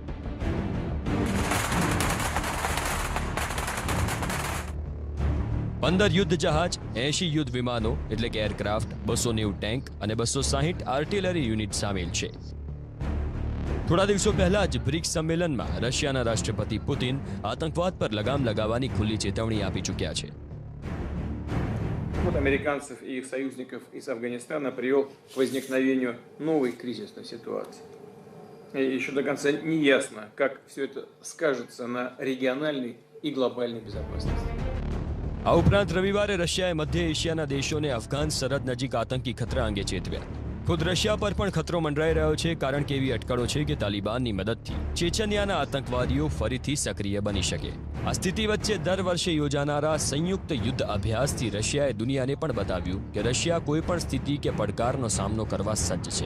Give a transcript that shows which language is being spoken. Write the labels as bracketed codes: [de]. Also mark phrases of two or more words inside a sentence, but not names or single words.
[gu] પંદર યુદ્ધ જહાજ, 80 યુદ્ધ વિમાનો એટલે કે એરક્રાફ્ટ, 290 ટેન્ક અને 260 આર્ટિલરી યુનિટ સામેલ છે. થોડા દિવસો પહેલા જ બ્રિક્સ સંમેલનમાં રશિયાના રાષ્ટ્રપતિ પુતિન આતંકવાદ પર લગામ લગાવવાની ખુલ્લી ચેતવણી આપી ચૂક્યા છે. [ru] Американцев и их союзников из Афганистана привел к возникновению новой кризисной ситуации. И еще до конца не ясно, как все это скажется на региональной и глобальной безопасности. [gu] આ ઉપરાંત રવિવારે રશિયાએ મધ્ય એશિયાના દેશોને અફઘાન સરહદ નજીક આતંકી ખતરા અંગે ચેતવ્યા. ખુદ રશિયા પર પણ ખતરો મંડરાઈ રહ્યો છે, કારણ કે એવી અટકળો છે કે તાલિબાનની મદદથી ચેચનિયાના આતંકવાદીઓ ફરીથી સક્રિય બની શકે. આ સ્થિતિ વચ્ચે દર વર્ષે યોજાનારા સંયુક્ત યુદ્ધ અભ્યાસથી રશિયાએ દુનિયાને પણ બતાવ્યું કે રશિયા કોઈ પણ સ્થિતિ કે પડકારનો સામનો કરવા સજ્જ છે.